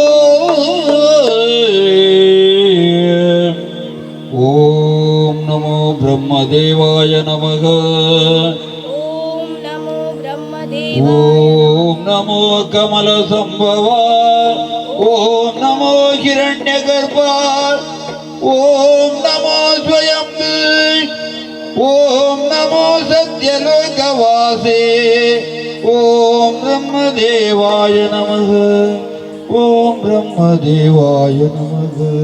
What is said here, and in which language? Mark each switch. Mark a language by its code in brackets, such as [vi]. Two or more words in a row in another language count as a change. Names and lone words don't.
[sa] ಓಂ ನಮೋ ಬ್ರಹ್ಮದೇವಾಯ ನಮಃ. ಓಂ ನಮೋ ಬ್ರಹ್ಮದೇವ. ಓಂ ನಮೋ ಕಮಲ ಸಂಭವ. ಓಂ ನಮೋ ಹಿರಣ್ಯ ಗರ್ಭ. ಓಂ ನಮೋ ಸ್ವಯಂ. ಓಂ ನಮೋ ಸತ್ಯಲೋಕವಾಸೇ. ಓಂ ಬ್ರಹ್ಮದೇವಾಯ ನಮಃ. ಓಂ ಬ್ರಹ್ಮದೇವಾಯ ನಮಃ.